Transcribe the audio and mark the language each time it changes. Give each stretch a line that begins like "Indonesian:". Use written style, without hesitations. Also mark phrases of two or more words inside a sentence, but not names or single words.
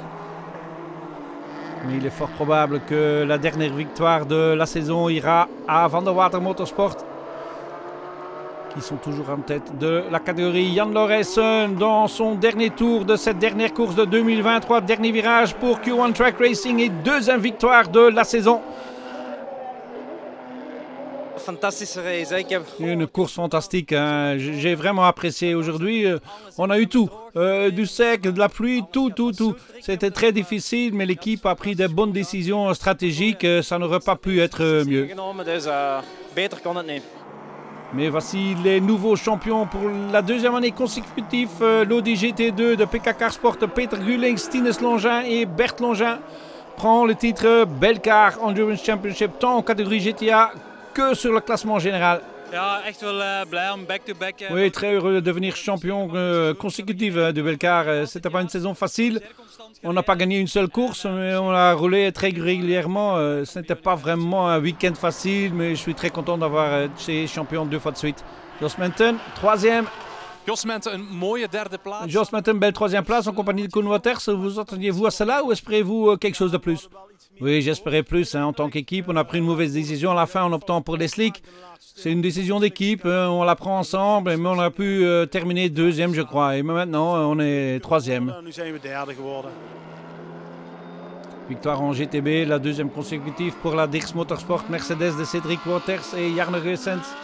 French: Mais il est fort probable que la dernière victoire de la saison ira à Van der Water Motorsport, qui sont toujours en tête de la catégorie. Jan Lorrijsen dans son dernier tour de cette dernière course de 2023. Dernier virage pour Q1 Track Racing et 2e victoire de la saison.
Dutch: fantastische race. Ik heb...
French: Une course fantastique, hein. J'ai vraiment apprécié aujourd'hui. On a eu tout, du sec, de la pluie, tout. C'était très difficile, mais l'équipe a pris de bonnes décisions stratégiques. Ça n'aurait pas pu être mieux.
Dutch: Beter kon het niet.
French: Mais voici les nouveaux champions pour la deuxième année consécutive. L'Audi GT2 de PKK Sport, Peter Gulings, Tinus Longin et Bert Longin prend le titre Belcar Endurance Championship tant en catégorie GTA que sur le classement général.
Dutch: Ja, echt wel blij om back-to-back...
French: Oui, très heureux de devenir champion consécutif de Belcar. C'était pas une saison facile. On n'a pas gagné une seule course, mais on a roulé très régulièrement. Ce n'était pas vraiment un week-end facile, mais je suis très content d'avoir été champion 2 fois de suite. Jos Menten, troisième.
Dutch: Jos Menten, een mooie derde plaats.
French: Jos Menten, belle troisième place en compagnie de Koen Waters. Vous attendiez-vous à cela ou espérez-vous quelque chose de plus? Oui, j'espérais plus. Hein. En tant qu'équipe, on a pris une mauvaise décision à la fin en optant pour les slicks. C'est une décision d'équipe, on la prend ensemble, mais on a pu terminer deuxième, je crois. Et maintenant, on est troisième. Victoire en GTB, la deuxième consécutive pour la Dirks Motorsport Mercedes de Cédric Waters et Jarne Reusens.